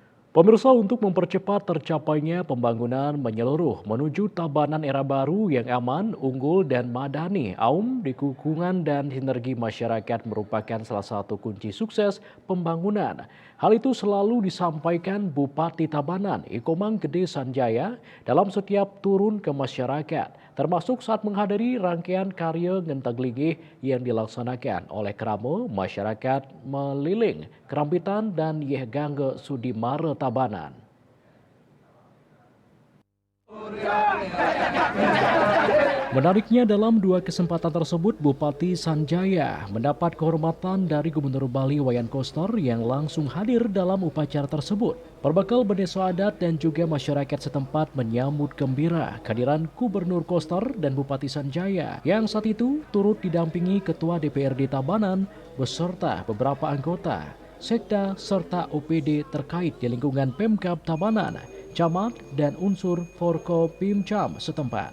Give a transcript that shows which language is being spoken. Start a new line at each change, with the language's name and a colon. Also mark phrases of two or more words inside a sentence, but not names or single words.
Indonesian: Pemirsa, untuk mempercepat tercapainya pembangunan menyeluruh menuju Tabanan era baru yang aman, unggul, dan madani, dukungan dan sinergi masyarakat merupakan salah satu kunci sukses pembangunan. Hal itu selalu disampaikan Bupati Tabanan, Ikomang Gede Sanjaya, dalam setiap turun ke masyarakat, termasuk saat menghadiri rangkaian karya Ngentaglinggih yang dilaksanakan oleh Kramo, masyarakat Meliling, Kerampitan, dan Yehgangge Sudimare Tabanan. Menariknya, dalam dua kesempatan tersebut, Bupati Sanjaya mendapat kehormatan dari Gubernur Bali Wayan Koster yang langsung hadir dalam upacara tersebut. Berbekal bendera adat dan juga masyarakat setempat menyambut gembira kehadiran Gubernur Koster dan Bupati Sanjaya yang saat itu turut didampingi Ketua DPRD Tabanan beserta beberapa anggota, sekda serta OPD terkait di lingkungan Pemkab Tabanan, camat, dan unsur Forkopimcam setempat.